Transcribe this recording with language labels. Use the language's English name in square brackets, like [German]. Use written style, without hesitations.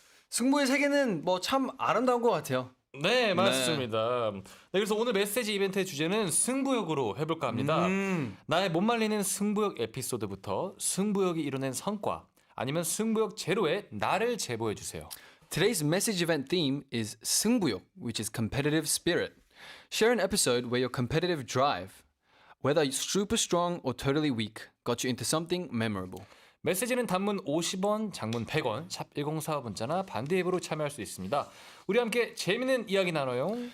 [Korean] 승부의 세계는 뭐 참 아름다운 것 같아요. 네, 맞습니다. 네, 그래서 오늘 메시지 이벤트의 주제는 승부욕으로 해볼까 합니다. 나의 못 말리는 승부욕 에피소드부터 승부욕이 이뤄낸 성과 아니면 승부욕 제로의 나를 제보해 주세요. [English] Today's message event theme is 승부욕, which is competitive spirit. Share an episode where your competitive drive, whether super strong or totally weak, got you into something memorable. [Korean] 메시지는 단문 50원, 장문 100원, 샵 1045문자나 반대 앱으로 참여할 수 있습니다. 우리 함께 재미있는 이야기 나눠요.